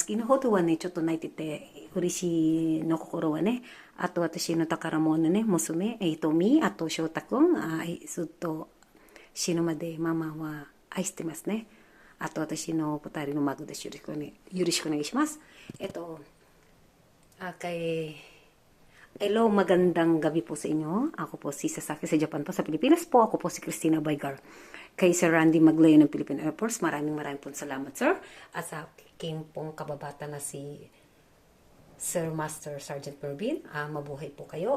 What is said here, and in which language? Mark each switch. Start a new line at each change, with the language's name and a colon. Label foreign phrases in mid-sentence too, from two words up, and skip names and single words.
Japanese: 昨日ほどはね、ちょっと泣いてて、嬉しいの心はね、あと私の宝物ね、娘、あと翔太くん、ずっと死ぬまでママは愛してますね。あと私の二人の孫です。よろしくお願いします。
Filipino: Hello, magandang gabi po sa inyo. Ako po si Sasaki sa Japan po. Sa Pilipinas po, ako po si Christina Baygar. Kay Sir Randy Maglayo ng Philippine Air Force, maraming po salamat, sir. At sa aking pong kababata na si Sir Master Sergeant Pervin, mabuhay po kayo.